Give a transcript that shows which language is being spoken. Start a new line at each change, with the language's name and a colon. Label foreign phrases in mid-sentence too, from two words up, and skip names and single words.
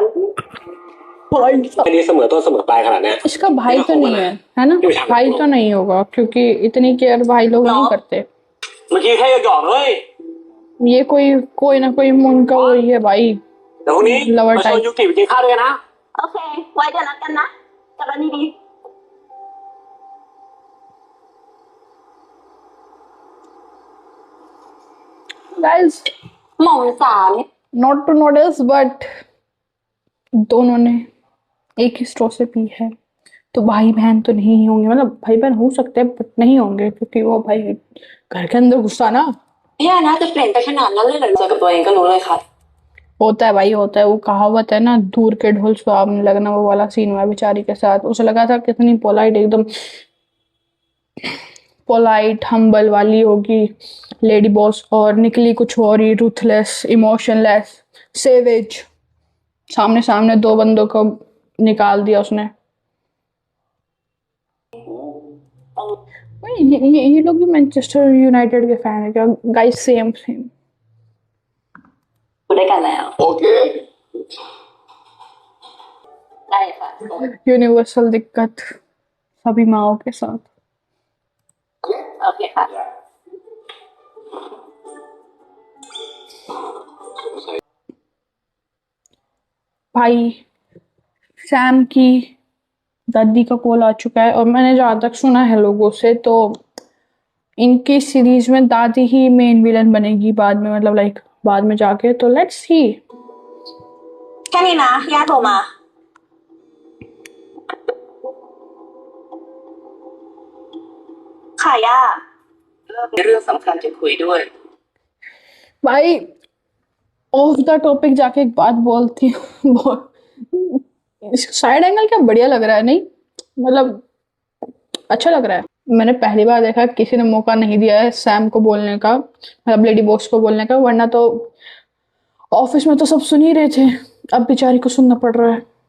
Hindi: भाई साहब,
Thai: อันนี้เสมอต้นเสมอปลายขนาดเนี้ย
Hindi: इसका भाई तो नहीं है ना, भाई तो नहीं होगा क्योंकि इतनी केयर भाई लोग नहीं करते।
Thai: เมื่อกี้แค่หยอกๆเลย
Hindi: ये कोई ना कोई उनका वही है भाई,
Thai: เดี๋ยวพรุ่งนี้ Lover มาชวน type ยูกิไปกินข้าวด้วยกันนะ โอเคไว้เดี๋ยวนัดกันนะกลับมาดี
Hindi: गाइस
Thai: ๆหม่อมสาม
English: not to notice but
Hindi: दोनों ने एक ही स्ट्रॉ से पी है, तो भाई बहन तो नहीं होंगे, मतलब भाई बहन हो सकते हैं बट नहीं होंगे क्योंकि वो भाई घर के अंदर घुसा ना।
Thai: พี่นะจะเปลี่ยนไปขนาดนั้นเลยเหรอเจอกับตัวเองก็รู้เลยค่ะ
Hindi: होता है भाई होता है, वो कहावत है ना, दूर के ढोल सुहावने लगना, वो वाला सीन हुआ बेचारी के साथ। उसे लगा था कितनी पोलाइट, एकदम
English: polite humble
Hindi: वाली होगी
English: lady boss,
Hindi: और निकली कुछ और ही,
English: ruthless, emotionless, savage.
Hindi: सामने सामने 2 बंदों को निकाल दिया उसने। ये लोग भी मैनचेस्टर यूनाइटेड के फैन है क्या गाइस? सेम
Thai: ด้วยกันแล้ว โอเค ได้ค่ะ
Hindi: यूनिवर्सल दिक्कत सभी माओ के साथ।
Thai: โอเคค่ะ
Hindi: भाई सैम की दादी का कॉल आ चुका है, और मैंने जहाँ तक सुना है लोगों से तो इनकी सीरीज में दादी ही
English: main villain
Hindi: बनेगी बाद में, मतलब लाइक बाद में जाके, तो
English: let's see.
Thai: แค่นี้นะย่าโทรมาค่ะย่า มีเรื่องสำคัญจะคุยด้วย
Hindi: भाई
English: off the topic
Hindi: जाके एक बात बोलती हूँ,
English: side angle
Hindi: क्या बढ़िया लग रहा है, नहीं मतलब अच्छा लग रहा है। मैंने पहली बार देखा किसी ने मौका नहीं दिया है सैम को बोलने का, मतलब
English: lady boss
Hindi: को बोलने का, वरना तो ऑफिस में तो सब सुन ही रहे थे, अब बेचारी को सुनना पड़ रहा है।